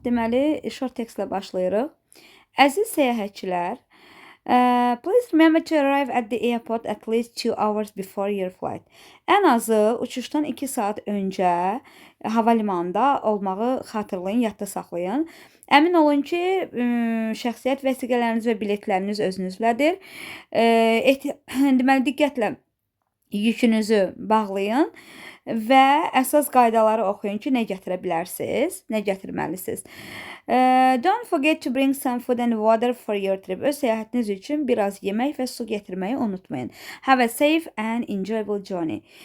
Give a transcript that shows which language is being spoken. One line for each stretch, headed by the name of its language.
Azerbaijani: Deməli, short textlə başlayırıq. Əziz səyyahçılar,
English: please remember to arrive at the airport at least 2 hours before your flight.
Azerbaijani: Ən azı uçuşdan 2 saat öncə havalimanında olmağı xatırlayın, yadda saxlayın. Əmin olun ki, şəxsiyyət vəsiqələriniz və biletləriniz özünüzlədir. Deməli, diqqətlə yükünüzü bağlayın və əsas qaydaları oxuyun ki, nə gətirə bilərsiniz, nə gətirməlisiniz.
English: Don't forget to bring some food and water for your trip.
Azerbaijani: Öz səyahətiniz üçün biraz yemək və su gətirməyi unutmayın.
English: Have a safe and enjoyable journey.